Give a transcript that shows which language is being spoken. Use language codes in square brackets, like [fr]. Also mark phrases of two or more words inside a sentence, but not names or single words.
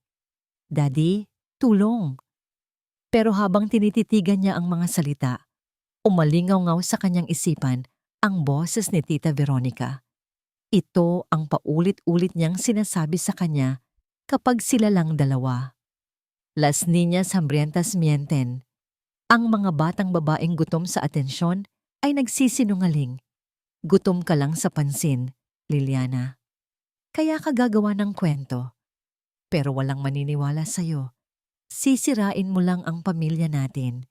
[tl] Daddy, tulong. Pero habang tinititigan niya ang mga salita, umalingaw-ngaw sa kanyang isipan ang boses ni Tita Veronica. Ito ang paulit-ulit niyang sinasabi sa kanya kapag sila lang dalawa. [es] Las niñas hambrientas mienten. [tl] Ang mga batang babaeng gutom sa atensyon ay nagsisinungaling. Gutom ka lang sa pansin, Liliana. Kaya ka gagawa ng kwento. Pero walang maniniwala sa'yo. Sisirain mo lang ang pamilya natin.